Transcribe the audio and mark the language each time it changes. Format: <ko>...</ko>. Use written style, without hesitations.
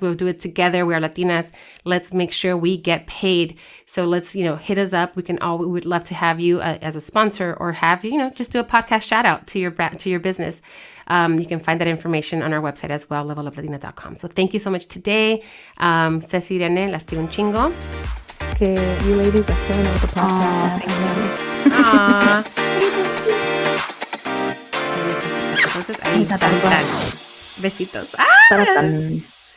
<en>We'll do it together. We are Latinas. Let's make sure we get paid. So let's, hit us up. We would love to have you as a sponsor or have you, just do a podcast shout out to your business. You can find that information on our website as well, leveluplatina.com. So thank you so much today.</en> <es>Ceci, Irene, las quiero un chingo.</es> <en>Que you ladies are killing it with the podcast. Aww.</en> <es>Entonces ahí están. Besitos. ¡Ah!</es>